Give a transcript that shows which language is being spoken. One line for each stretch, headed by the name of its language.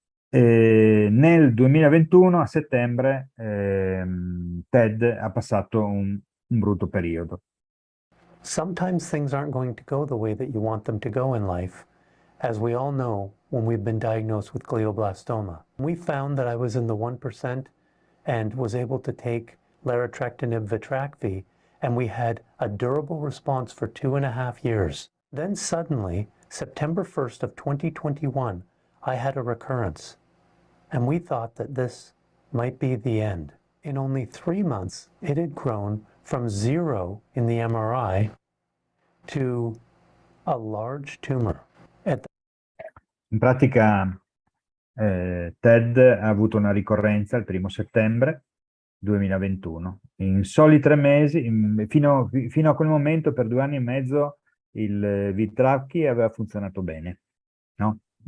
Italian: Nel 2021, a settembre, Ted ha passato un brutto periodo.
English: Sometimes things aren't going to go the way that you want them to go in life, as we all know when we've been diagnosed with glioblastoma. We found that I was in the 1% and was able to take larotrectinib Vitrakvi, and we had a durable response for 2.5 years. Then suddenly, September 1st of 2021, I had a recurrence, and we thought that this might be the end. In only 3 months, it had grown from 0 in the MRI to a large tumor.
Italian: In pratica, Ted ha avuto una ricorrenza il 1° settembre 2021. In soli 3 mesi, fino a quel momento, per 2 anni e mezzo, il Vitrakvi aveva funzionato bene, no?